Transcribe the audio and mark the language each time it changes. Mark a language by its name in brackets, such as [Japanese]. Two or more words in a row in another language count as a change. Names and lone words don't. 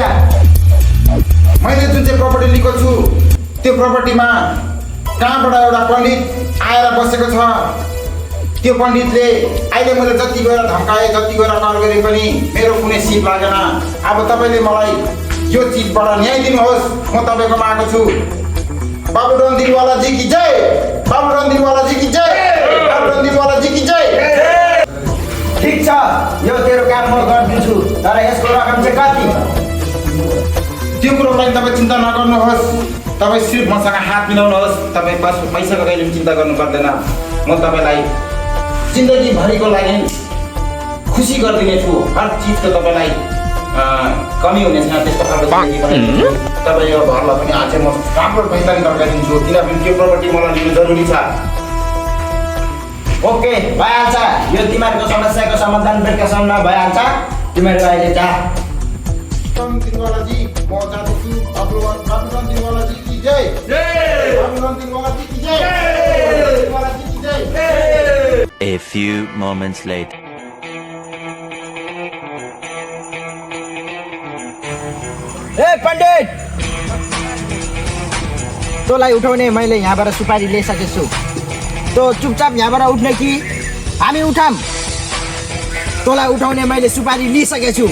[Nepali] मैले जुन चाहिँ प्रपर्टी लिएको छु, त्यो प्रपर्टीमा कहाँबाट एउटा पण्डित आएर बसेको छ। त्यो पण्डितले अहिले मैले जति गएर धम्काएँ, जति गएर कर गरेँ पनि मेरो कुनै सिप लागेन। अब तपाईँले मलाई यो चिजबाट न्याय दिनुहोस्। म तपाईँकोमा आएको छु। [Hindi] बाबुडन दिलवालाजी की जय, बाबुडन दिलवालाजी की जय, बाबुडन दिलवालाजी की जय। [Nepali] ठिक छ, यो तेरो काम म गरिदिन्छु, तर यसको रकम चाहिँ कति? त्यो कुरोको लागि तपाईँ चिन्ता नगर्नुहोस्। तपाईँ सिर्फ मसँग हात मिलाउनुहोस्। तपाईँ बस पैसाको कहिले पनि चिन्ता गर्नु पर्दैन। म तपाईँलाई जिन्दगीभरिको लागि खुसी गरिदिनेछु। हर चिजको तपाईँलाई कमी हुने छैन। त्यस्तो खालको जिन्दगी बनाइदिन्छु। तपाईँको घरलाई पनि आज म राम्रो पैसाले फर्काइदिन्छु किनभने त्यो प्रपर्टी मलाई लिनु जरुरी छ। ओके भइहाल्छ, यो तिमीहरूको समस्याको समाधान बेलुकासम्म भइहाल्छ। तिमीहरू अहिले जा। दिनवालाजी म जाँदैछु। [Hindi] बाबुराम दिनवालाजी की जय। बाबुराम दिनवालाजी की जय। दिनवालाजी की जय। [English] A few moments later. [Nepali] ए पण्डित, तँलाई उठाउने मैले यहाँबाट सुपारी लिइसकेको छु। तँ चुपचाप यहाँबाट उठ्ने कि हामी उठाम? तँलाई उठाउने मैले सुपारी लिइसकेको छु।